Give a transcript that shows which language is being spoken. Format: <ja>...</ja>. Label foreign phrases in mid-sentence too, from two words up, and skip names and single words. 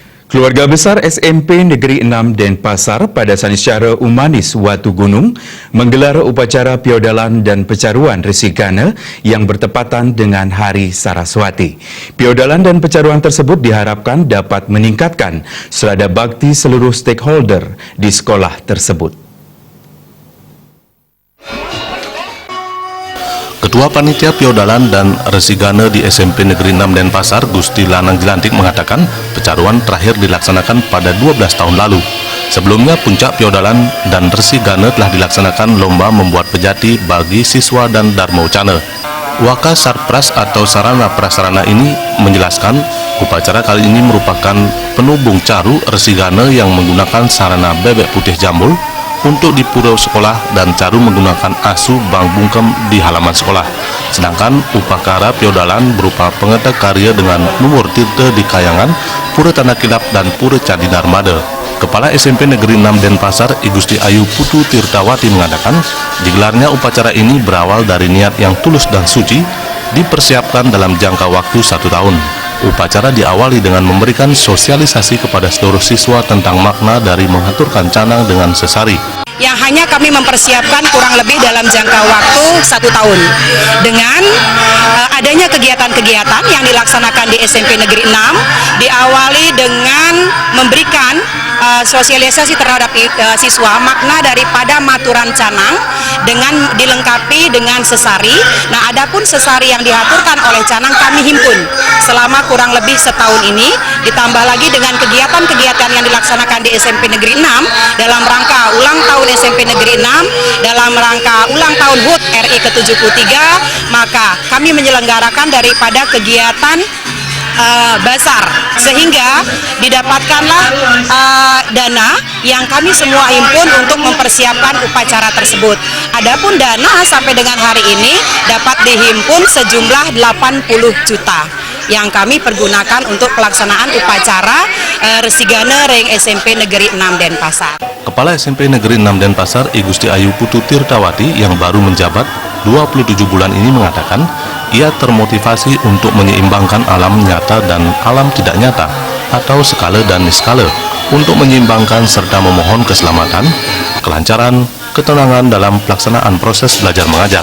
<id>Keluarga besar SMP Negeri 6 Denpasar pada Sanicara Umanis Watu Gunung menggelar upacara piodalan dan pecaruan Resi Gana yang bertepatan dengan Hari Saraswati. Piodalan dan pecaruan tersebut diharapkan dapat meningkatkan selada bakti seluruh stakeholder di sekolah tersebut. Ketua Panitia Piodalan dan Resi Gana di SMP Negeri 6 Denpasar, Gusti Lanang Jelantik mengatakan pecaruan terakhir dilaksanakan pada 12 tahun lalu. Sebelumnya puncak Piodalan dan Resi Gana telah dilaksanakan lomba membuat pejati bagi siswa dan Dharma Ucana. Waka Sarpras atau sarana prasarana ini menjelaskan upacara kali ini merupakan penubung caru Resi Gana yang menggunakan sarana bebek putih jambul untuk di pura sekolah dan caru menggunakan asu bang bungkem di halaman sekolah. Sedangkan upacara piodalan berupa pengetek karya dengan numur tirta di Kayangan, Pura Tanah Kilap dan Pura Candi Narmada. Kepala SMP Negeri 6 Denpasar, I Gusti Ayu Putu Tirtawati mengatakan, digelarnya upacara ini berawal dari niat yang tulus dan suci, dipersiapkan dalam jangka waktu 1 tahun. Upacara diawali dengan memberikan sosialisasi kepada seluruh siswa tentang makna dari mengaturkan canang dengan sesari. Yang hanya kami mempersiapkan kurang lebih dalam jangka waktu 1 tahun. Dengan adanya kegiatan-kegiatan yang dilaksanakan di SMP Negeri 6, diawali dengan memberikan sosialisasi terhadap siswa makna daripada maturan canang dengan dilengkapi dengan sesari. Nah, adapun sesari yang diaturkan oleh canang kami himpun selama kurang lebih setahun ini, ditambah lagi dengan kegiatan-kegiatan yang dilaksanakan di SMP Negeri 6 dalam rangka ulang tahun SMP Negeri 6, dalam rangka ulang tahun HUT RI ke-73, maka kami menyelenggarakan daripada kegiatan basar, sehingga didapatkanlah dana yang kami semua himpun untuk mempersiapkan upacara tersebut. Adapun dana sampai dengan hari ini dapat dihimpun sejumlah 80 juta yang kami pergunakan untuk pelaksanaan upacara Resi Gana Ring SMP Negeri 6 Denpasar. Kepala SMP Negeri 6 Denpasar, I Gusti Ayu Putu Tirtawati yang baru menjabat 27 bulan ini mengatakan ia termotivasi untuk menyeimbangkan alam nyata dan alam tidak nyata atau skala dan niskala untuk menyeimbangkan serta memohon keselamatan, kelancaran, ketenangan dalam pelaksanaan proses belajar mengajar.</id>